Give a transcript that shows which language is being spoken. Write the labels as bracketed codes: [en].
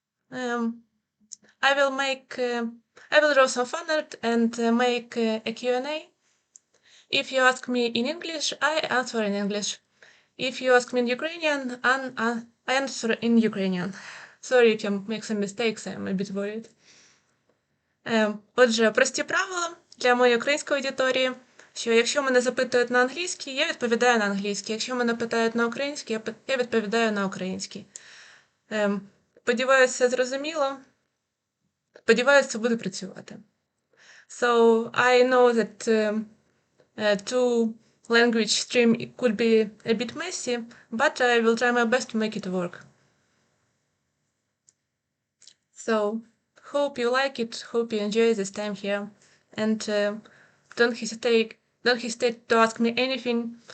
[en] Um, I will make, I will draw some fan art and make a Q&A. If you ask me in English, I answer in English. If you ask me in Ukrainian, I answer in Ukrainian. Sorry if you make some mistakes, I'm a bit worried. [uk] Отже, прості правила для моєї української аудиторії, що якщо мене запитують на англійській, я відповідаю на англійській. Якщо мене питають на українській, я відповідаю на українській. Сподіваюся, все зрозуміло. Сподіваюся, це буде працювати. [en] So I know that two language stream could be a bit messy, but I will try my best to make it work. So hope you like it, hope you enjoy this time here, and don't hesitate to ask me anything.